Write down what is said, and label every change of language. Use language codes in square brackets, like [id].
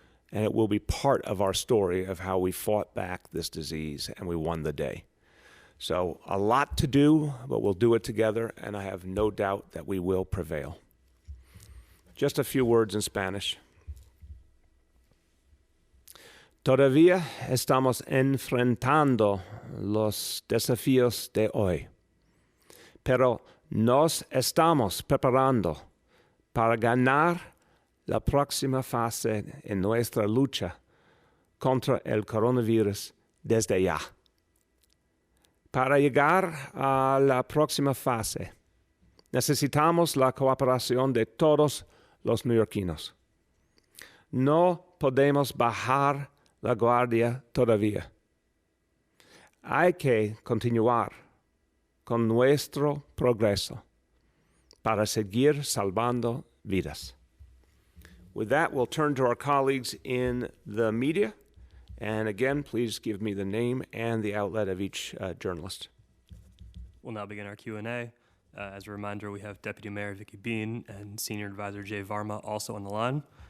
[en] And it will be part of our story of how we fought back this disease and we won the day. So a lot to do, but we'll do it together, and I have no doubt that we will prevail. Just a few words in Spanish. [es] Todavía estamos enfrentando los desafíos de hoy, pero nos estamos preparando para ganar la próxima fase en nuestra lucha contra el coronavirus desde ya. Para llegar a la próxima fase, necesitamos la cooperación de todos los neoyorquinos. No podemos bajar la guardia todavía. Hay que continuar con nuestro progreso para seguir salvando vidas. [en] With that, we'll turn to our colleagues in the media. And again, please give me the name and the outlet of each journalist. We'll now begin our Q&A. As a reminder, we have Deputy Mayor Vicky Bean and Senior Advisor Jay Varma also on the line.